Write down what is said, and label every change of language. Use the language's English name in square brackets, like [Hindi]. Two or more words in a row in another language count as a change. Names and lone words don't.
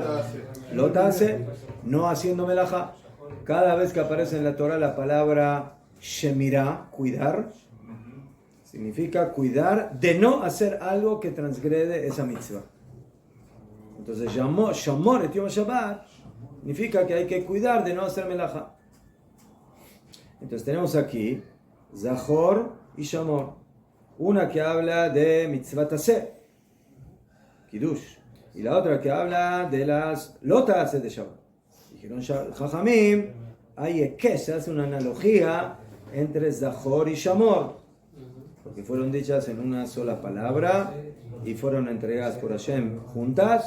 [Spanish] Lo hace no haciendo melajá. Cada vez que aparece en la Torah la palabra shemirá, cuidar, significa cuidar de no hacer algo que transgrede esa mitzvah. Entonces, [Hebrew] שמור את יום שבת [Spanish] significa que hay que cuidar de no hacer melajá. Entonces tenemos aquí Zahor y Shamor. Una que habla de [Hebrew] מצות עשה, [Spanish] Kiddush, y la otra que habla de las lotas de Shabbat. Dijeron Jajamim, hay que se hace una analogía entre Zahor y Shamor, porque fueron dichas en una sola palabra y fueron entregadas por Hashem juntas.